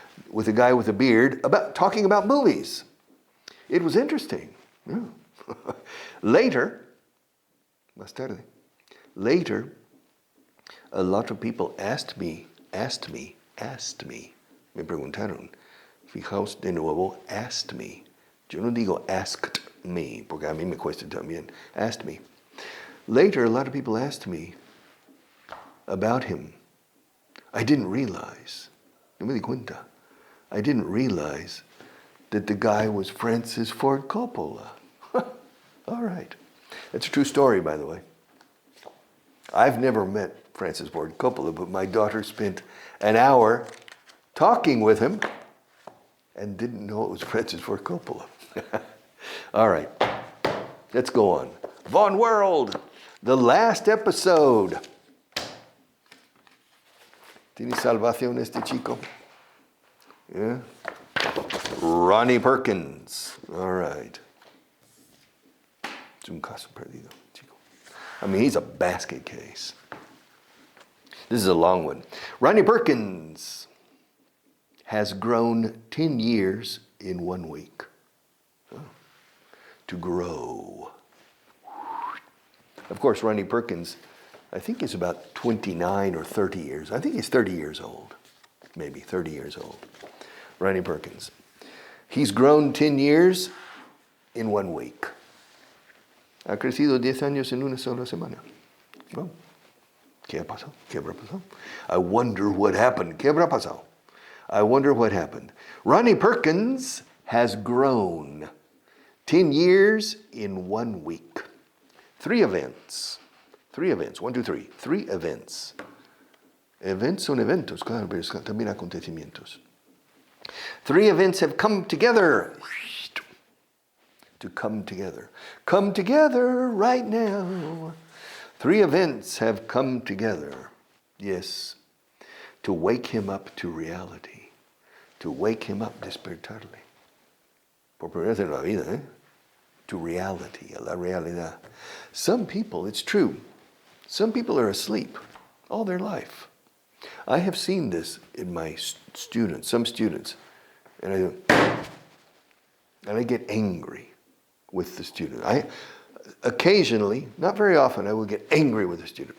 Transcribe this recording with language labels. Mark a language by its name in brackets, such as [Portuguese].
[English] With a guy with a beard, talking about movies. It was interesting. Yeah. Later, a lot of people asked me, [Spanish] me preguntaron, fijaos de nuevo, [English] asked me. [Spanish] Yo no digo [English] asked me, [Spanish] porque a mí me cuesta también. [English] Asked me. Later, a lot of people asked me about him. I didn't realize, [Spanish] no me di cuenta, [English] I didn't realize that the guy was Francis Ford Coppola. All right. That's a true story, by the way. I've never met Francis Ford Coppola, but my daughter spent an hour talking with him and didn't know it was Francis Ford Coppola. All right. Let's go on. Vaughan World, the last episode. [Spanish] ¿Tiene salvación este chico? Yeah. Ronnie Perkins. [English] All right. [Spanish] Es un caso perdido, chico. [English] I mean, he's a basket case. This is a long one. Ronnie Perkins has grown 10 years in 1 week. Oh. To grow. Of course, Ronnie Perkins, I think he's about 29 or 30 years. I think he's 30 years old. Maybe 30 years old. Ronnie Perkins. He's grown 10 years in 1 week. [Spanish] Ha crecido 10 años en una sola semana. Well, ¿qué ha pasado? ¿Qué habrá pasado? [English] I wonder what happened. [Spanish] ¿Qué habrá pasado? [English] I wonder what happened. Ronnie Perkins has grown 10 years in 1 week. 3 events. 1, 2, 3. 3 events. [Spanish] Events son eventos, claro, pero también acontecimientos. [English] 3 events have come together. To come together. Come together right now. 3 events have come together. Yes. To wake him up to reality. To wake him up, [Spanish] despertarle. Por primera vez en la vida, ¿eh? [English] to reality, [Spanish] a la realidad. [English] Some people, it's true, some people are asleep all their life. I have seen this in my students, some students, and I get angry with the student. I occasionally, not very often, I will get angry with a student.